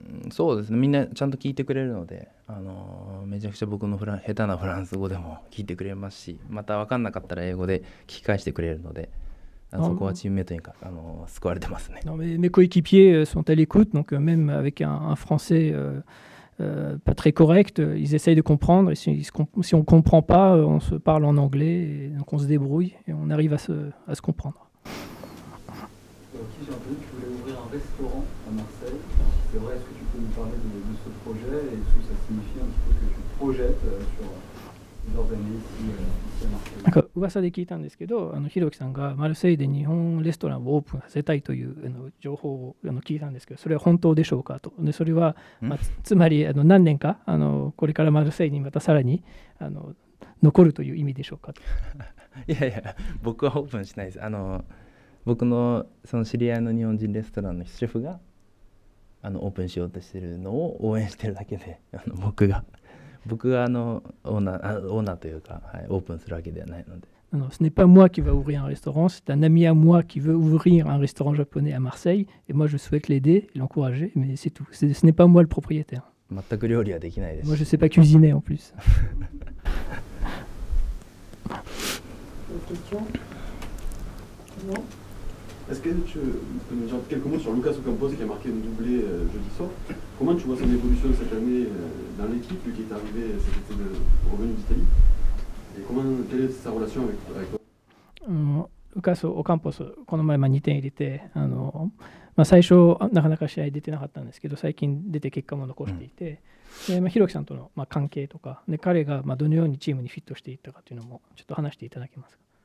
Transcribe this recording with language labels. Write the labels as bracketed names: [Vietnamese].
[Japanese] そうですね、みんなちゃんと聞いてくれるので、めちゃくちゃ僕の下手なフランス語でも聞いてくれますし、また分かんなかったら英語で聞き返してくれるので、そこはチームメイトに救われてますね。 [French] Mes coéquipiers sont à l'écoute, donc même avec un français pas très correct, ils essayent de comprendre. Et si on ne comprend pas, on se parle en anglais, et donc on se débrouille et on arrive à se comprendre. Qui j'ai entendu que tu voulais ouvrir un restaurant à Marseille. C'est vrai, est-ce que tu peux nous parler de ce projet et ce que ça signifie un petit peu que tu te projettes sur plusieurs années ici à Marseille? [Japanese] なんか噂で聞いたんですけど、ひろきさんがマルセイユで日本レストランをオープンさせたいという情報を聞いたんですけど、それは本当でしょうかと。でそれは、つまり何年かこれからマルセイユにまたさらに残るという意味でしょうかと。いやいや、僕はオープンしないです。僕のその知り合いの日本人レストランのシェフがオープンしようとしているのを応援してるだけで、僕がオーナーというか、オープンするわけではないので。 [French] Non, ce n'est pas moi qui va ouvrir un restaurant, c'est un ami à moi qui veut ouvrir un restaurant japonais à Marseille, et moi je souhaite l'aider et l'encourager, mais c'est tout. Ce n'est pas moi le propriétaire. [Japanese] 全く料理はできないです。 [French] Moi je sais pas cuisiner en plus. Question? Non? Est-ce que tu peux nous dire quelques mots sur Lucas Ocampos qui a marqué un doublé jeudi soir? Comment tu vois son évolution cette année dans l'équipe, lui qui est arrivé cet été revenu d'Italie? Et quelle est sa relation avec toi? [Japanese] ルカス・オカンポス、この前2点入れて、最初なかなか試合出てなかったんですけど、最近出て結果も残していて、ひろきさんとの関係とか、彼がどのようにチームにフィットしていったかというのもちょっと話していただけますか？